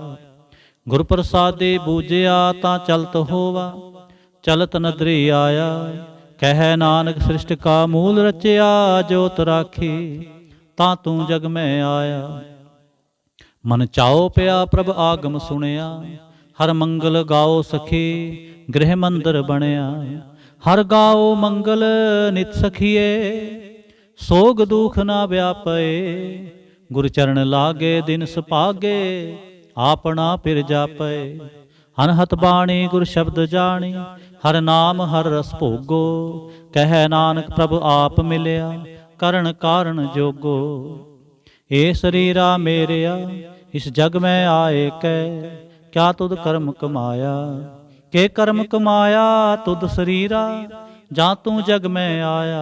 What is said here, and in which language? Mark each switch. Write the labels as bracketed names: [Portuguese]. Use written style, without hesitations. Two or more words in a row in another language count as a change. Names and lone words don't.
[Punjabi] ਗੁਰ ਪ੍ਰਸਾਦੇ ਬੂਝਿਆ, ਤਾਂ ਚਲਤ ਹੋਵਾ, ਚਲਤ ਨਦਰੀ ਆਇਆ। ਕਹਿ ਨਾਨਕ ਸ੍ਰਿਸ਼ਟ ਕਾ ਮੂਲ ਰਚਿਆ, ਜੋਤ ਰਾਖੀ, ਤਾਂ ਤੂੰ ਜਗ ਮੈਂ ਆਇਆ। ਮਨ ਚਾਉ ਪਿਆ ਪ੍ਰਭ ਆਗਮ ਸੁਣਿਆ, ਹਰ ਮੰਗਲ ਗਾਓ ਸਖੀ, ਗ੍ਰਹਿ ਮੰਦਰ ਬਣਿਆ। ਹਰ ਗਾਓ ਮੰਗਲ ਨਿਤ ਸਖੀਏ, ਸੋਗ ਦੁਖ ਨਾ ਵਿਆਪੇ। ਗੁਰ ਚਰਣ ਲਾਗੇ ਦਿਨ ਸੁਭਾਗੇ, ਆਪਣਾ ਪਿਰ ਜਾਪੇ। ਅਨਹਤ ਬਾਣੀ ਗੁਰ ਸ਼ਬਦ ਜਾਣੀ, ਹਰ ਨਾਮ ਹਰ ਰਸ ਭੋਗੋ। ਕਹ ਨਾਨਕ ਪ੍ਰਭੁ ਆਪ ਮਿਲਿਆ, ਕਰਣ ਕਾਰਣ ਜੋਗੋ। ਏ ਸਰੀਰਾ ਮੇਰਿਆ, ਇਸ ਜਗ ਮਹਿ ਆਏ ਕੈ, ਕਿਆ ਤੁਧ ਕਰਮ ਕਮਾਇਆ। ਕਿ ਕਰਮ ਕਮਾਇਆ ਤੁਧ ਸਰੀਰਾ, ਜਾ ਤੂ ਜਗ ਮਹਿ ਆਇਆ।